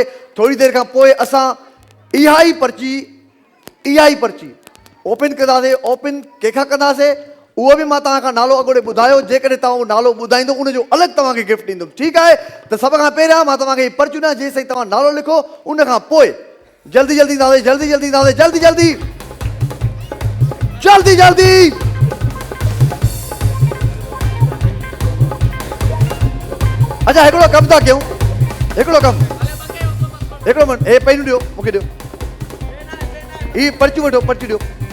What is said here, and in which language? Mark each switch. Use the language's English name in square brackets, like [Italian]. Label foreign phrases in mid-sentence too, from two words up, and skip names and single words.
[Sindhi] थोरी देरि खां पोइ असां इहा ई पर्ची ओपन कंदासीं। ओपन कंहिंखां कंदासीं उहो बि मां तव्हां खां नालो अॻोड़े ॿुधायो। जेकॾहिं तव्हां उहो नालो ॿुधाईंदो उनजो अलॻि तव्हांखे गिफ्ट ॾींदुमि, ठीकु आहे। त सभ खां पहिरियां मां तव्हांखे हीअ पर्चियूं ॾियां, जेसिताईं तव्हां नालो लिखो उन खां पोइ जल्दी जल्दी ईंदासीं, जल्दी जल्दी ईंदासीं, जल्दी जल्दी जल्दी जल्दी। अच्छा हिकिड़ो कमु था कयूं, हिकिड़ो कमु, हिकिड़ो मिंट, हे पेनूं ॾियो मूंखे, ॾियो ही पर्चियूं वठो, पर्चियूं ॾियो।